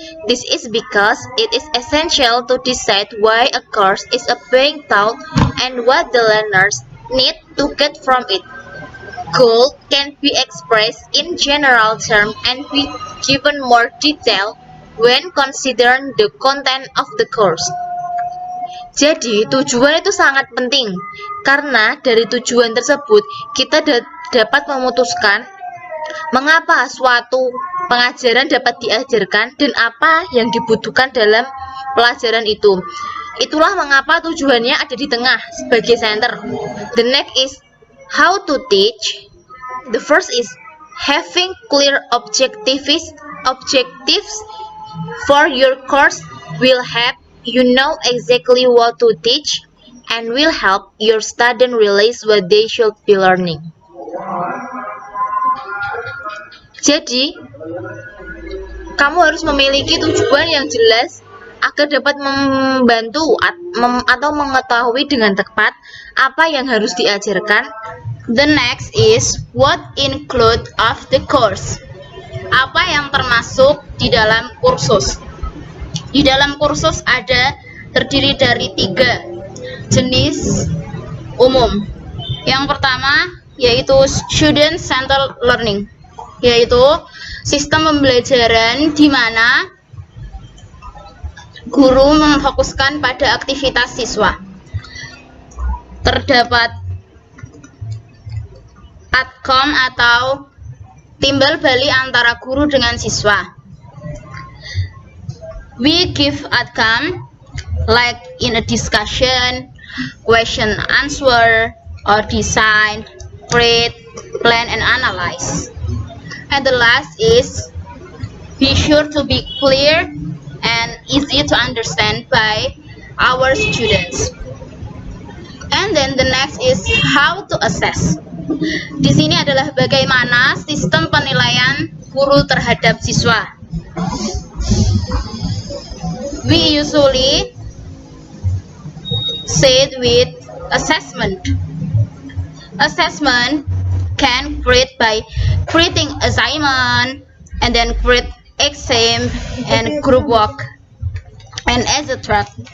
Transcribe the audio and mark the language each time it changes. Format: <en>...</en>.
<en>This is because it is essential to decide why a course is being taught and what the learners need to get from it. Goal can be expressed in general terms and be given more detail when considering the content of the course.</en> <id>Jadi, tujuan itu sangat penting, karena dari tujuan tersebut kita dapat memutuskan mengapa suatu pengajaran dapat diajarkan dan apa yang dibutuhkan dalam pelajaran itu. Itulah mengapa tujuannya ada di tengah sebagai center.</id> <en>The next is how to teach. The first is having clear objectives for your course will help you know exactly what to teach and will help your student realize what they should be learning.</en> <id>Jadi, kamu harus memiliki tujuan yang jelas agar dapat membantu atau mengetahui dengan tepat apa yang harus diajarkan.</id> <en>The next is what include of the course.</en> <id>Apa yang termasuk di dalam kursus? Di dalam kursus terdiri dari 3 jenis umum. Yang pertama yaitu</id> <en>student centered learning,</en> <id>yaitu sistem pembelajaran di mana guru memfokuskan pada aktivitas siswa. Terdapat outcome atau timbal balik antara guru dengan siswa.</id> <en>We give outcome like in a discussion, question answer, or design, create, plan, and analyze. And the last is be sure to be clear and easy to understand by our students. And then the next is how to assess.</en> <id>Di sini adalah bagaimana sistem penilaian guru terhadap siswa.</id> <en>We usually say with assessment. Assessment can create by creating assignment and then create exam and group work and etc.</en>